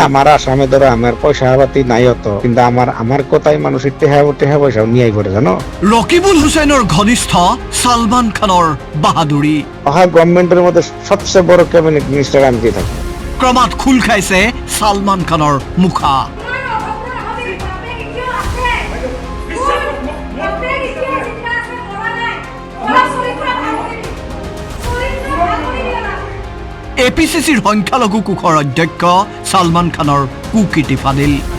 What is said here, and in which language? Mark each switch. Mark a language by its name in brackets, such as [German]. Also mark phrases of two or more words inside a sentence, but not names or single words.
[Bangla] আমার আসামে ধরো আমার পয়সা পাতি নাই হতো, কিন্তু আমার কথাই মানুষের টেহা পয়সাও নিয়ে করে জানো। [Assamese] রকিবুল হুসেইনের ঘনিষ্ঠ সালমান খানৰ বাহাদুৰি। [Bangla] অহা গভর্নমেন্টের মধ্যে সবচেয়ে বড় [English] cabinet minister [Bangla] আমি দিয়ে থাকি। [Assamese] ক্ৰমাৎ খোল খাইছে সালমান খানৰ মুখা। APCCৰ সংখ্যালঘু কোষৰ অধ্যক্ষ সালমান খানৰ কুকীৰ্তি ফাদিল।